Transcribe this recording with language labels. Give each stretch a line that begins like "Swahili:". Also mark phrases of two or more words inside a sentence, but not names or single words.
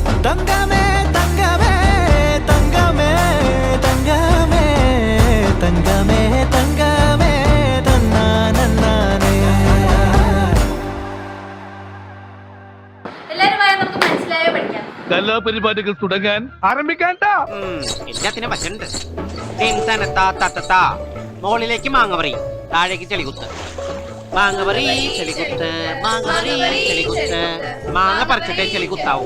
Tamil: தங்கமே தங்கமே தங்கமே தங்கமே தங்கமே தங்கமே தன்னா நன்னானே.
Malayalam: കലാപരിപാടികൾ തുടങ്ങാൻ ആരംഭിക്കാൻ എല്ലാത്തിനും വച്ചുണ്ട്. മുകളിലേക്ക് മാങ്ങവറി, താഴേക്ക് ചെളികുത്ത്, മാങ്ങവറി ചെളികുത്ത്, മാങ്ങവറി ചെളികുത്ത്, മാങ്ങ പറിച്ചിട്ടേ ചെളികുത്താവൂ.